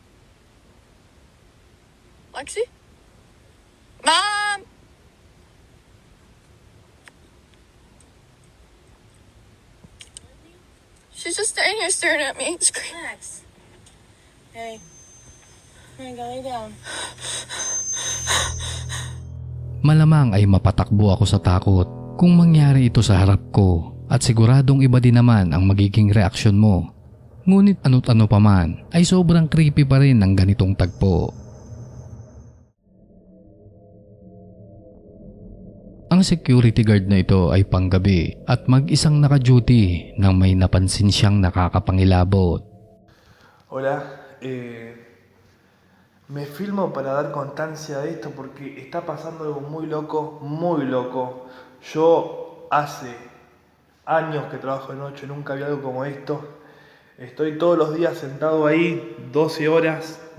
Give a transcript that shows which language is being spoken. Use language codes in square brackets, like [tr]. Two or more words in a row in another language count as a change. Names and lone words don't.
[en] Lexi? Mom! She's just standing here staring at me. Relax. Hey. Hey, go lay down. [tl] Malamang ay mapatakbo ako sa takot kung mangyari ito sa harap ko at siguradong iba din naman ang magiging reaksyon mo. Ngunit ano't ano pa man ay sobrang creepy pa rin ng ganitong tagpo. Ang security guard na ito ay panggabi at mag-isang naka-duty nang may napansin siyang nakakapangilabot. [es] Hola, me filmo para dar constancia de esto porque está pasando algo muy loco, muy loco. Yo hace años que trabajo de noche, nunca vi algo como esto. Estoy todos los días sentado ahí, 12 horas.